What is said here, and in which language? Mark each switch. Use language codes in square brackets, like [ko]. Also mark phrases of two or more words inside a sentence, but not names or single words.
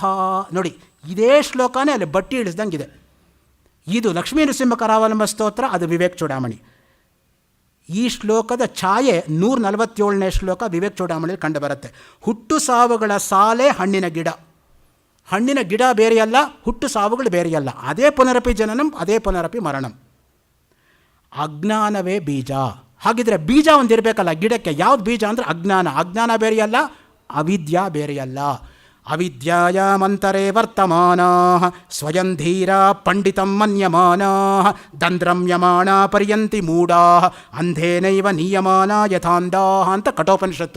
[kn] ನೋಡಿ, ಇದೇ ಶ್ಲೋಕನೇ ಅಲ್ಲಿ ಬಟ್ಟಿ ಇಳಿಸ್ದಂಗಿದೆ. ಇದು ಲಕ್ಷ್ಮೀ ನರಸಿಂಹ ಕರಾವಲಂಬ ಸ್ತೋತ್ರ, ಅದು ವಿವೇಕ್ ಚೂಡಾಮಣಿ. ಈ ಶ್ಲೋಕದ ಛಾಯೆ 147ನೇ ಶ್ಲೋಕ ವಿವೇಕ್ ಚೂಡಾಮಣಿಯಲ್ಲಿ ಕಂಡು ಬರುತ್ತೆ. ಹುಟ್ಟು ಸಾವುಗಳ ಸಾಲೆ ಹಣ್ಣಿನ ಗಿಡ. ಹಣ್ಣಿನ ಗಿಡ ಬೇರೆಯಲ್ಲ, ಹುಟ್ಟು ಸಾವುಗಳು ಬೇರೆಯಲ್ಲ. ಅದೇ [sa] ಪುನರಪಿ ಜನನಂ, [kn] ಅದೇ [sa] ಪುನರಪಿ ಮರಣಂ. [kn] ಅಜ್ಞಾನವೇ ಬೀಜ. ಹಾಗಿದ್ರೆ ಬೀಜ ಒಂದಿರಬೇಕಲ್ಲ ಗಿಡಕ್ಕೆ. ಯಾವ್ದು ಬೀಜ ಅಂದರೆ ಅಜ್ಞಾನ. ಅಜ್ಞಾನ ಬೇರೆಯಲ್ಲ, ಅವಿದ್ಯಾ ಬೇರೆಯಲ್ಲ. [sa] ಅವಿದ್ಯಾಯಾಮಂತರೇ ವರ್ತಮಾನಾಃ ಸ್ವಯಂ ಧೀರಾ ಪಂಡಿತಂ ಮನ್ಯಮಾನಾಃ ದಂದ್ರಮ್ಯಮಾಣ ಪರ್ಯಂತಿ ಮೂಢಾಃ ಅಂಧೇನೈವ ನೀಯಮಾನ ಯಥಾಂಧಾಃ [kn] ಅಂತ ಕಠೋಪನಿಷತ್ತು.